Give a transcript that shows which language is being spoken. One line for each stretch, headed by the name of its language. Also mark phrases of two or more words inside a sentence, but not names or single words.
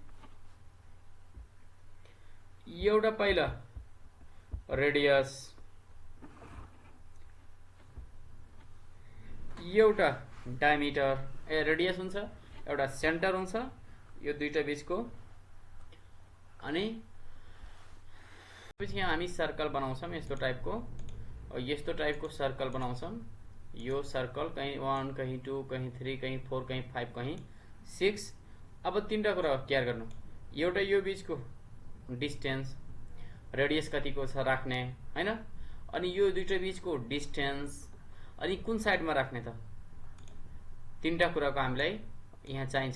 Nepali: एउटा पहिला रेडियस, एउटा
English: diameter radius
Nepali: हुन्छ, एउटा सेन्टर हुन्छ यो दुईटा बीचको। अनि पछि यहाँ हामी सर्कल बनाउँछौँ यस्तो टाइपको, यस्तो टाइपको सर्कल बनाउँछौँ। यो सर्कल कहीं 1 कहीं 2 कहीं 3 कहीं 4 कहीं 5 कहीं 6। अब तीनटा कुरा केयर गर्नु, एउटा यो बीचको
English: distance radius
Nepali: कतिको छ राख्ने हैन, अनि यो दुईटा बीचको डिस्टेन्स, अनि कुन साइडमा राख्ने त, तीनटा कुराको हामीलाई यहाँ चाहिन्छ।